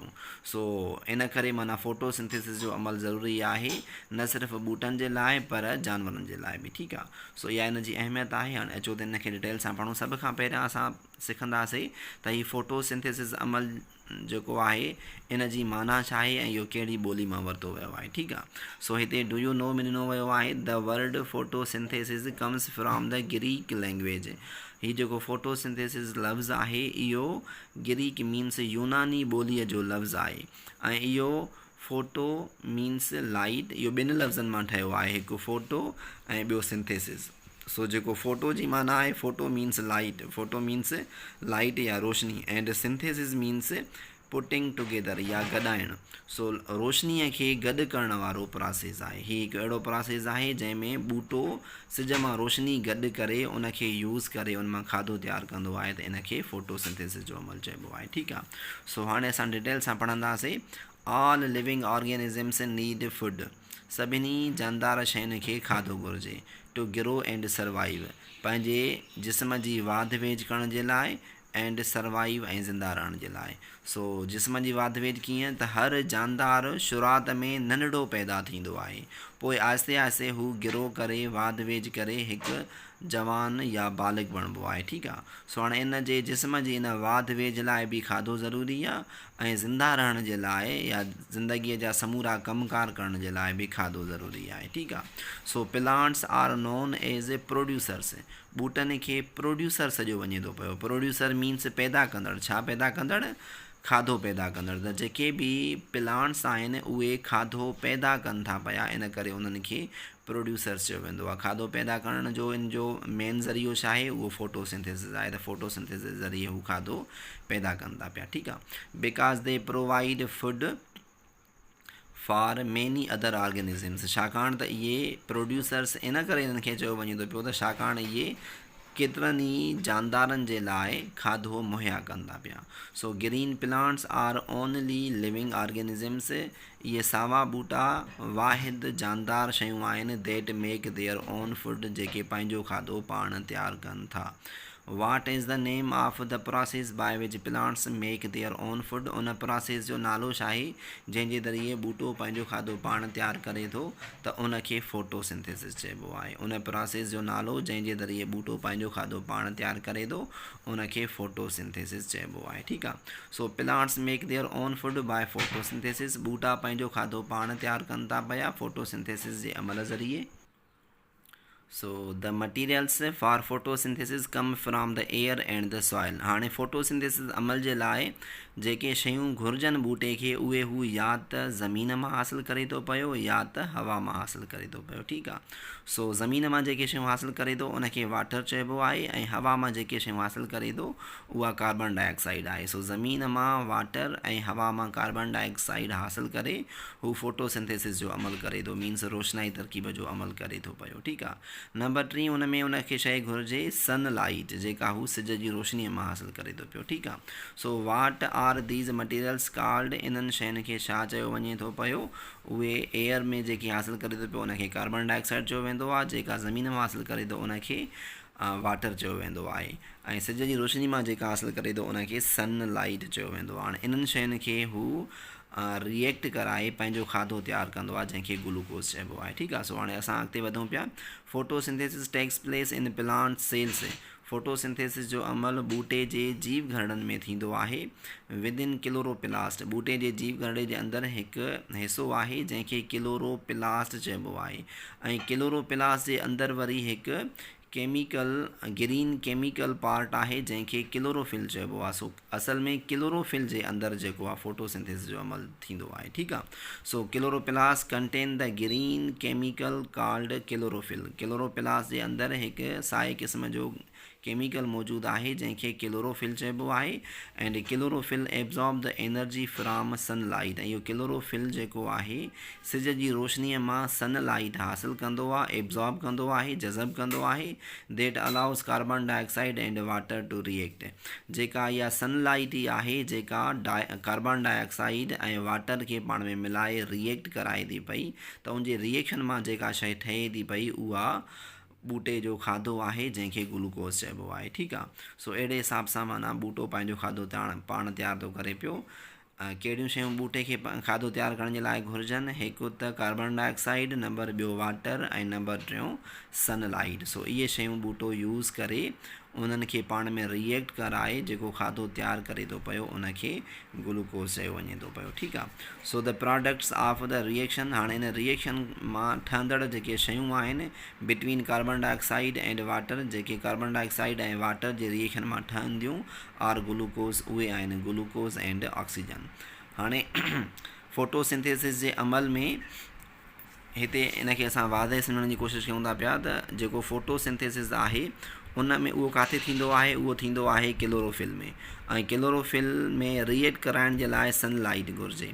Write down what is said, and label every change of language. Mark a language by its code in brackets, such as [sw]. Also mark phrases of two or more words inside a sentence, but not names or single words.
[sd] सो इन करे माना फोटोसिंथेसिस जो अमल ज़रूरी आहे, न सिर्फ़ु ॿूटनि जे लाइ पर जानवरनि जे लाइ बि। ठीकु आहे। सो इहा इन जी अहमियत आहे। हाणे अचो त इन खे डिटेल सां पढ़ूं। सभ खां पहिरियां असां सिखंदासीं त हीउ फोटोसिंथेसिस अमल जेको आहे इन जी माना छा आहे ऐं इहो कहिड़ी ॿोली मां वरितो वियो आहे। [en] ठीकु आहे। [sd] सो हिते [en] do you know [sd] में ॾिनो वियो आहे [en] the word photosynthesis comes from the Greek language. [sd] हीउ जेको फोटोसिंथेसिस लफ़्ज़ आहे इहो [en] Greek means [sd] यूनानी ॿोलीअ जो लफ़्ज़ आहे, ऐं इहो [en] photo means light, [sd] इहो ॿिनि लफ़्ज़नि मां ठहियो आहे, हिकु फोटो ऐं ॿियो सिंथेसिस। सो जेको फ़ोटो जी माना आहे, [en] photo means light, photo means light [sd] या रोशनी, [en] and synthesis means putting together [sd] या गॾाइणु। सो रोशनीअ खे गॾु करण वारो प्रोसेस आहे। हीउ हिकु अहिड़ो प्रोसेस आहे जंहिंमें ॿूटो सिज मां रोशनी गॾु करे उनखे यूज़ करे उन मां खाधो तयारु कंदो आहे, त इन खे फोटोसिंथेसिस जो अमल चइबो आहे। ठीकु आहे। सो हाणे असां डिटेल सां पढ़ंदासीं। [en] all living organisms need food. [sd] सभिनी जानदार शयुनि खे खाधो घुरिजे। [en] to grow and survive, [sd] पंहिंजे जिस्म जी वाध वेझ करण जे लाइ, [en] and survive [sd] ऐं ज़िंदा रहण जे लाइ। सो जिस्म जी वाध वेझ कीअं, त हर जानदार शुरूआति में नंढड़ो पैदा थींदो आहे, पोइ आहिस्ते आहिस्ते हू ग्रो करे वाध वेझ करे हिकु जवान या बालिग बणिबो आहे। ठीकु आहे। सो हाणे इन जे जिस्म जी इन वाध वेझ लाइ बि खाधो ज़रूरी आहे, ऐं ज़िंदा रहण जे लाइ या ज़िंदगीअ जा समूरा कमकार करण जे लाइ बि खाधो ज़रूरी आहे। ठीकु आहे। [en] so plants are known as a producers. [sd] ॿूटनि खे प्रोड्यूसर सॼो वञे थो पियो। [en] producer means [sd] पैदा कंदड़। छा पैदा कंदड़? खाधो पैदा कंदड़। त जेके बि प्लांट्स आहिनि उहे खाधो पैदा कनि था पिया, इन करे उन्हनि खे प्रोड्यूसर्स चयो वेंदो आहे। खाधो पैदा करण जो इन जो मेन ज़रियो छा आहे? उहो फोटोसिंथेसिस आहे। त फोटोसिंथेसिस ज़रिए हू खाधो पैदा कनि था पिया। ठीकु आहे। [en] because they provide food for many other organisms. [sd] छाकाणि त इहे प्रोड्यूसर्स इन करे इन्हनि खे चयो वञे थो पियो त छाकाणि इहे केतिरनि ई जानदारनि जे लाइ खाधो मुहैया कंदा पिया। [en] so green plants are only living organisms, [sd] इहे सावा ॿूटा वाहिद जानदार शयूं आहिनि [en] that make their own food, [sd] जेके पंहिंजो खाधो पाण तयारु कनि था। [en] what is the name of the process by which plants make their own food, [sd] उन प्रोसेस जो नालो छा आहे जंहिंजे ज़रिए ॿूटो पंहिंजो खाधो पाण तयारु करे थो, त उनखे फोटोसिंथेसिस चइबो आहे। उन प्रोसेस जो नालो जंहिंजे ज़रिए ॿूटो पंहिंजो खाधो पाण तयारु करे थो, उनखे फोटोसिंथेसिस चइबो आहे। ठीकु आहे। [en] so plants make their own food by photosynthesis, [sd] ॿूटा पंहिंजो खाधो पाण तयारु कनि था पिया फोटोसिंथेसिस जे अमल ज़रिए। [en] So the materials for photosynthesis come from the air and the soil। [sd] हाणे फोटोसिंथेसिस अमल जे लाइ जेके शयूं घुरिजनि ॿूटे खे, उहे हू या त ज़मीन मां हासिलु करे थो पियो या त हवा मां हासिलु करे थो पियो। ठीकु आहे। सो ज़मीन मां जेके शयूं हासिलु करे थो उनखे वाटर चइबो आहे, ऐं हवा मां जेके शयूं हासिलु करे थो उहा कार्बन डाइऑक्साइड आहे। सो ज़मीन मां वाटर ऐं हवा मां कार्बन डाइऑक्साइड हासिलु करे हू फोटोसिंथेसिस जो अमल करे थो, मीन्स रोशनाई तरकीब जो अमल करे थो पियो। ठीकु आहे। नंबर 3, उन में उनखे शइ घुरिजे सनलाइट, जेका हू सिज जी रोशनीअ मां हासिलु करे थो पियो। ठीकु आहे। [en] so what are these materials called, [sd] इन्हनि शयुनि खे छा चयो वञे थो पियो, उहे एयर में जेकी हासिलु करे थो पियो उनखे कार्बन डाइऑक्साइड चयो वेंदो आहे, जेका ज़मीन मां हासिलु करे थो उनखे वाटर चयो वेंदो आहे, ऐं सिज जी रोशनी मां जेका हासिलु करे थो उनखे सनलाइट चयो वेंदो आहे। हाणे इन्हनि शयुनि खे हू रिएक्ट कराए पंहिंजो खाधो तयारु कंदो आहे, जंहिंखे ग्लूकोज़ चइबो आहे। ठीकु आहे। सो हाणे असां अॻिते वधूं पिया। [en] photosynthesis takes place in plant cells, [sd] फोटोसिंथेसिस जो अमल ॿूटे जे जीव घरड़नि में थींदो आहे। [en] within chloroplast, [sd] ॿूटे जे जीव घरड़े जे अंदरि हिकु हिसो आहे जंहिंखे क्लोरोप्लास्ट चइबो आहे, ऐं क्लोरोप्लास्ट जे अंदरि वरी हिकु [en] green chemical part [sd] आहे जंहिंखे क्लोरोफिल चइबो आहे। सो असल में क्लोरोफिल जे अंदरि जेको आहे फोटोसिंथेसिस जो अमल थींदो आहे। ठीकु आहे। [en] so chloroplast contain the green chemical called chlorophyll, [sd] क्लोरोप्लास्ट जे अंदरि हिकु साए क़िस्म जो केमिकल मौजूदु आहे जंहिंखे क्लोरोफिल चइबो आहे, [en] एंड chlorophyll absorb the energy from sunlight, [sd] ऐं इहो क्लोरोफिल जेको आहे सिज जी रोशनीअ मां सनलाइट हासिलु कंदो आहे, एब्जॉर्ब कंदो आहे, जज़ब कंदो आहे, [en] that allows carbon dioxide and water to react, [sd] जेका इहा सनलाइट ई आहे जेका कार्बन डाइऑक्साइड ऐं वाटर खे पाण में मिलाए रिएक्ट कराए थी पई, त उनजे रिएक्शन मां जेका शइ ठहे थी पई उहा ॿूटे जो खाधो आहे जंहिंखे ग्लूकोज़ चइबो आहे। ठीकु आहे। सो अहिड़े हिसाब सां माना ॿूटो पंहिंजो खाधो पाण तयारु थो करे पियो। कहिड़ियूं शयूं ॿूटे खे खाधो तयारु करण जे लाइ घुरिजनि, हिकु त कार्बन डाइऑक्साइड, नंबर ॿियो वाटर, ऐं नंबर 3 सनलाइट। सो इहे शयूं ॿूटो यूज़ करे उन्हनि खे पाण में रिएक्ट कराए जेको खाधो तयारु करे थो पियो उनखे ग्लूकोज़ चयो वञे थो पियो। ठीकु आहे। [en] so the products of the reaction, [sd] हाणे इन रिएक्शन मां ठहंदड़ जेके शयूं आहिनि [en] between carbon dioxide and water, [sd] जेके कार्बन डाइऑक्साइड ऐं वाटर जे रिएक्शन मां ठहंदियूं [en] are glucose, [sd] उहे आहिनि [en] glucose and oxygen. [sd] हाणे फोटोसिंथेसिस जे अमल में हिते इनखे असां वाज़े सम्झण जी कोशिशि कयूं था पिया त जेको फोटोसिंथेसिस आहे उन में उहो किथे थींदो आहे, उहो थींदो आहे क्लोरोफिल में, ऐं क्लोरोफिल में रिएक्ट कराइण जे लाइ सनलाइट घुरिजे।